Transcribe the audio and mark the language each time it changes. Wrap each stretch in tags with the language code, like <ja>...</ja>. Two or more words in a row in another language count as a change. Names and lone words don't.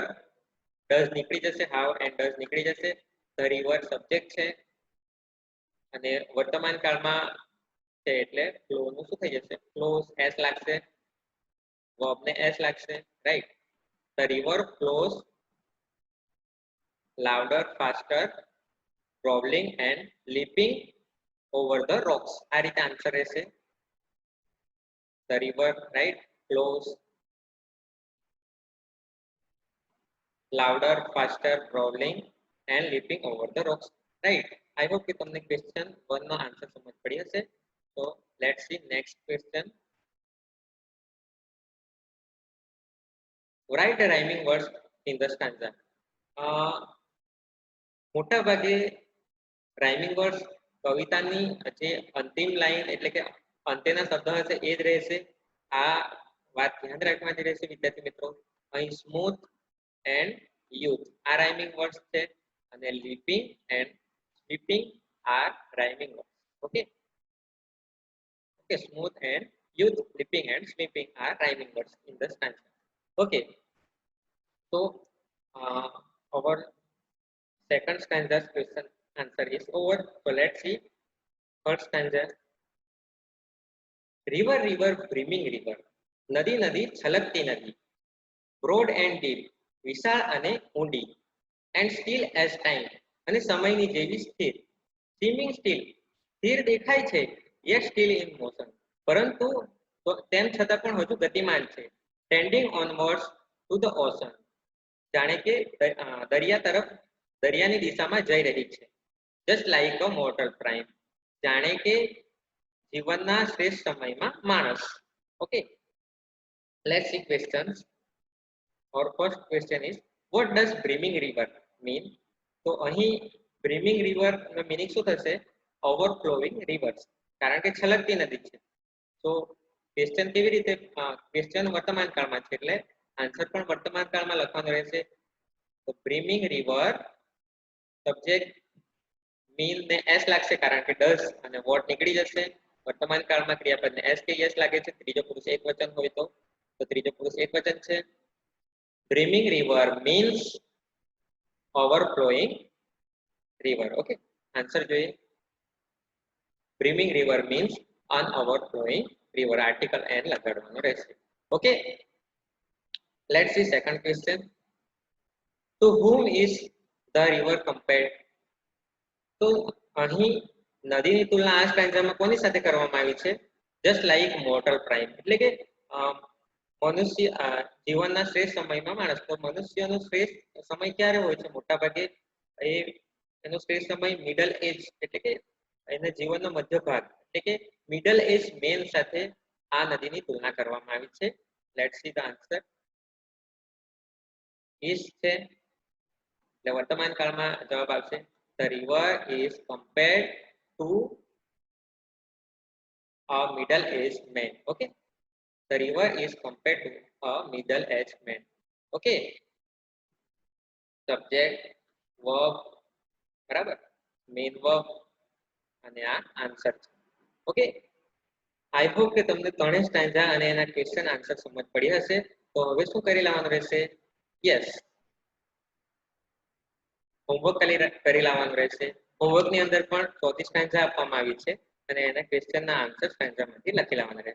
<gu>ડઝ નીકળી જશે,</gu> <en>how and does</en> <gu>નીકળી જશે.</gu> <en>the river</en> <gu>સબ્જેક્ટ છે અને વર્તમાન કાળમાં છે એટલે ફ્લો નું શું થઈ જશે? ફ્લોઝ, એસ લાગશે. વર્બ ને એસ લાગશે, રાઈટ?</gu> <en>the river flows louder, faster, rolling and leaping over the rocks.</en> <gu>આ રીતે આન્સર રહેશે.</gu> <en>The river, right, flows louder, faster, rolling and leaping over the rocks. Right. I hope</en> <gu>કે તમને ક્વેશ્ચન 1 નો આન્સર સમજ પડી હશે.</gu> <en>So let's see next question. Write a rhyming words in the stanza.</en> <gu>મોટા ભાગે</gu> <en>rhyming words</en> <gu>કવિતાની જે અંતિમ લાઈન એટલે કે અંત્યના શબ્દ હશે એ જ રહેશે. આ વાત ધ્યાન રાખવાની રહેશે વિદ્યાર્થી મિત્રો. અહીં</gu> <en>smooth and youth</en> <gu>આ</gu> <en>rhyming words</en> <gu>છે અને</gu> <en>leaping and sweeping are rhyming words. Okay. Okay, smooth and youth, leaping and sweeping are rhyming words in the stanza. Okay, so uh, our second stanza's question answer is over. So let's see. First stanza: river, river, brimming river.</en> <gu>નદી નદી છલકતી નદી.</gu> <en>Broad and deep,</en> <gu>વિશાળ અને ઊંડી.</gu> <en>And still as time,</en> <gu>અને સમયની જેવી સ્થિર.</gu> <en>Seeming still,</en> <gu>સ્થિર દેખાય છે,</gu> <en>yet still in motion.</en> <gu>પરંતુ તેમ છતાં પણ હજુ ગતિમાન છે.</gu> <en>Tending onwards to the ocean,</en> <gu>જાણે કે દરિયા તરફ દરિયાની દિશામાં જઈ રહી છે.</gu> <en>Just like a mortal prime,</en> <gu>જાણે કે જીવનના શ્રેષ્ઠ સમયમાં માણસ.</gu> <en>Okay, let's see questions. Our first question is, what does brimming river mean?</en> <gu>તો અહીં</gu> <en>brimming river</en> <gu>નો meaning શું થશે?</gu> <en>Overflowing rivers,</en> <gu>કારણ કે છલકતી નદી છે. તો ક્વેશ્ચન કેવી રીતે ક્વેશ્ચન વર્તમાન કાળમાં છે એટલે આન્સર પણ વર્તમાન કાળમાં લખવાનો રહેશે. તો</gu> <en>brimming river</en> <gu>સબ્જેક્ટ મીન ને s લાગશે કારણ કે does અને what નીકળી જશે. વર્તમાન કાળમાં ક્રિયાપદને s કે yes લાગે છે. ત્રીજો પુરુષ એકવચન હોય તો ત્રીજો પુરુષ એકવચન છે.</gu> <en>Brimming river means overflowing river.</en> <gu>Okay, answer જોઈએ.</gu> <en>Brimming river means an overflowing river.</en> <gu>Article n લગાડવાનો રહેશે.</gu> <en>Okay, let's see second question. To whom is the river compared?</en> <gu>તો અહીં નદીની તુલના આ સ્ટેન્જામાં કોની સાથે કરવામાં આવી છે?</gu> <en>Just like mortal prime,</en> <gu>એટલે કે મનુષ્ય જીવનના શ્રેષ્ઠ સમયમાં માણસ. તો મનુષ્યનો શ્રેષ્ઠ સમય ક્યારે હોય છે? મોટા ભાગે એનો શ્રેષ્ઠ સમય</gu> <en>middle age,</en> <gu>એટલે કે એના જીવનનો મધ્ય ભાગ, એટલે કે</gu> <en>middle age man</en> <gu>સાથે આ નદીની તુલના કરવામાં આવી છે.</gu> <en>let's see the answer.</en> <gu>ઇઝ છે એટલે વર્તમાન કાળમાં જવાબ આવશે.</gu> <en>The river is compared to a middle-aged man. Okay, the river is compared to a middle-aged man.</en> <gu>Okay,</gu> <en>subject, verb,</en> <gu>બરાબર,</gu> <en>main verb</en> <gu>અને આ આન્સર છે. ઓકે,</gu> <en>I hope</en> <gu>કે તમને ત્રણેય સ્ટેન્જા અને એના</gu> <en>question answer</en> <gu>સમજ પડી હશે. તો હવે શું કરી લેવાનું રહેશે? યસ, હોમવર્ક કરી લાવવાનું રહેશે. હોમવર્કની અંદર પણ ચોથી સ્ટેન્જા આપવામાં આવી છે અને એના ક્વેશ્ચનના આન્સર સ્ટેન્જામાંથી લખી લાવવાના રહેશે.</gu>